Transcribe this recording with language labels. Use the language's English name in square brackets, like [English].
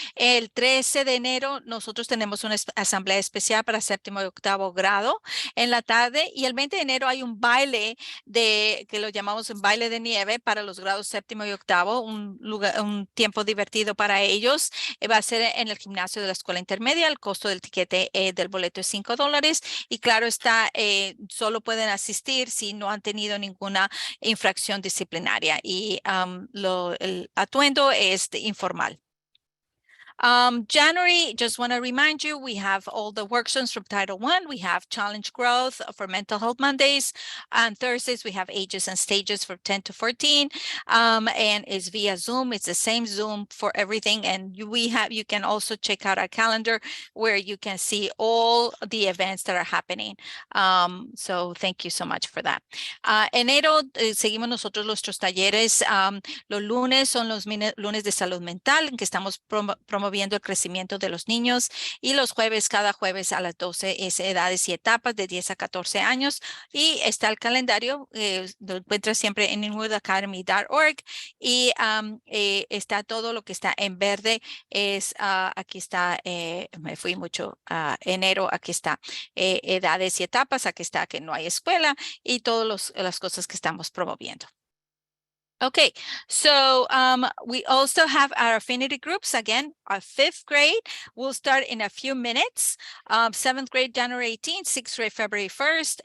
[Spanish] El 13 de enero nosotros tenemos una asamblea especial para 7º y 8º grado en la tarde, y el 20 de enero hay un baile que lo llamamos un baile de nieve para los grados 7º y 8º, un tiempo divertido para ellos. Va a ser en el gimnasio de la escuela intermedia. El costo del tiquete del boleto es $5, y claro está, solo pueden asistir si no han tenido ninguna infracción disciplinaria, y el atuendo es informal. [English] January, just want to remind you, we have all the workshops from Title I. We have Challenge Growth for Mental Health Mondays. On Thursdays, we have Ages and Stages for 10 to 14. And it's via Zoom. It's the same Zoom for everything. And you can also check out our calendar where you can see all the events that are happening. So thank you so much for that. [Spanish] Enero, seguimos nosotros nuestros talleres. Los lunes son los lunes de salud mental, en que estamos promoviendo promoviendo el crecimiento de los niños. Y los jueves, cada jueves a las 12 es edades y etapas de 10 a 14 años. Y está el calendario, lo encuentras siempre en inwoodacademy.org. Y está todo lo que está en verde. Aquí está, me fui mucho a enero, aquí está edades y etapas, aquí está que no hay escuela y todas las cosas que estamos promoviendo. [English] Okay, so we also have our affinity groups. Again, our 5th grade will start in a few minutes. 7th grade, January 18th, 6th grade, February 1st.